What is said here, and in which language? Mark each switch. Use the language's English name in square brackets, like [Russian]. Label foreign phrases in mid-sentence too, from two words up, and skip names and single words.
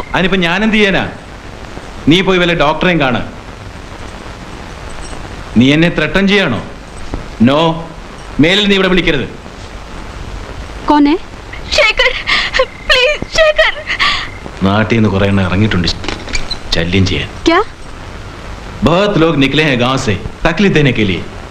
[Malayalam] അതിനിപ്പോ ഞാൻ എന്ത് ചെയ്യാനാ? നീ പോയി വല്ല ഡോക്ടറെയും കാണ. നീ എന്നെ ത്രട്ടൻ ചെയ്യാണോ? നോ, മേലിൽ നീ ഇവിടെ വിളിക്കരുത്. കോനെ? ശേഖർ പ്ലീസ് ശേഖർ. നാട്ടിൽ നിന്ന് കുറെ എണ്ണം ഇറങ്ങിയിട്ടുണ്ട് शल्यम ചെയ്യാൻ. [Hindi] क्या? बहुत लोग निकले हैं गांव से तकलीफ देने के लिए.